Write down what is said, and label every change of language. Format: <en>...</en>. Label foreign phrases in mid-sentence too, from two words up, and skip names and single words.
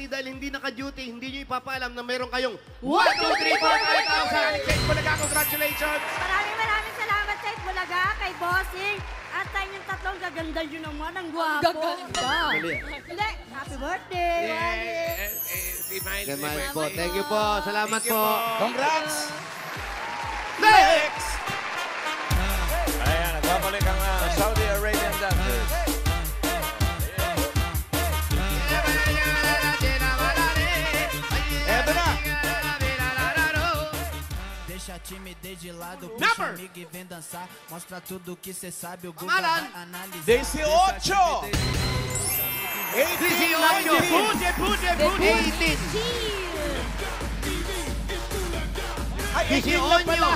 <tl>Dahil hindi naka-duty, hindi nyo ipapaalam na meron kayong 1, 2, 3, 4, 5,000. Kate Bulaga, congratulations! Maraming salamat sa Bulaga, kay Bossing, at sa inyong tatlong gaganda nyo naman. Ang gwapo. Gaganda. Dali. Hindi,</tl> <en>happy birthday.</en> <tl>Demay po.</tl> <en>Thank you</en> <tl>po. Salamat po.</tl> <en>Congrats! Next!</en> <tl>Ayan, nagbabalik ang</tl> <en>Saudi Arabian dancers.</en> <tl>Eto na!</tl> <pt>Deixa a timidez de lado, puxa</pt> <tl>Number.</tl> <pt>amigo e vem dançar. Mostra tudo que cê sabe. O Google</pt> <tl>Pangalan.</tl> <pt>vai analisar.</pt> <tl>18! 18. 18! Ay, 18 lang pala!</tl>